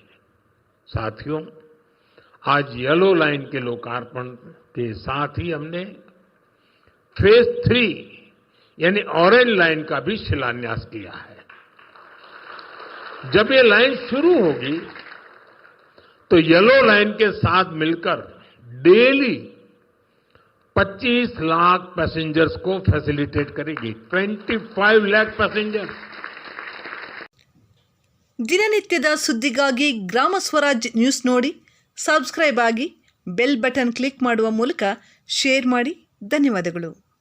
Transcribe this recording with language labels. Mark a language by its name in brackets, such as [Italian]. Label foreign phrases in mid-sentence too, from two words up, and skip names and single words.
[Hindi] साथियों, आज येलो लाइन के लोकार्पण के साथ ही हमने फेज 3 यानी ऑरेंज लाइन का भी शिलान्यास किया है। जब ये लाइन शुरू होगी तो येलो लाइन के साथ मिलकर डेली 25 लाख पैसेंजर्स को फैसिलिटेट करेगी। 25 लाख पैसेंजर्स। [Kannada] ದಿನನಿತ್ಯದ ಸುದ್ದಿಗಾಗಿ ಗ್ರಾಮ ಸ್ವರಾಜ್ ನ್ಯೂಸ್ ನೋಡಿ, ಸಬ್ಸ್ಕ್ರೈಬ್ ಆಗಿ, [English] bell button click [Kannada] ಮಾಡುವ ಮೂಲಕ ಶೇರ್ ಮಾಡಿ. ಧನ್ಯವಾದಗಳು.